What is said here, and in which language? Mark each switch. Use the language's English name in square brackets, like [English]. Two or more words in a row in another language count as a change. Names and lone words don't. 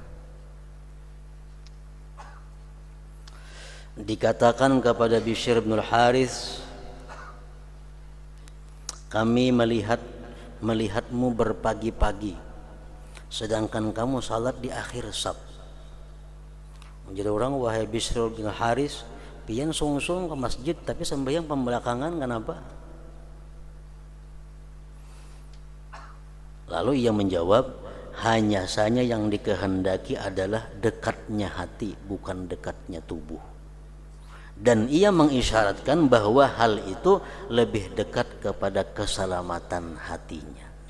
[Indonesian] Dikatakan kepada Bishr bin Al-Harith, kami melihatmu berpagi-pagi, sedangkan kamu salat di akhir saf. Jadi orang, wahai Bishr bin Al-Harith, [Banjar] pian sung-sung ke masjid tapi sembahyang pembelakangan, [Indonesian] kenapa? Lalu ia menjawab, hanya saja yang dikehendaki adalah dekatnya hati, bukan dekatnya tubuh. Dan ia mengisyaratkan bahwa hal itu lebih dekat kepada keselamatan hatinya.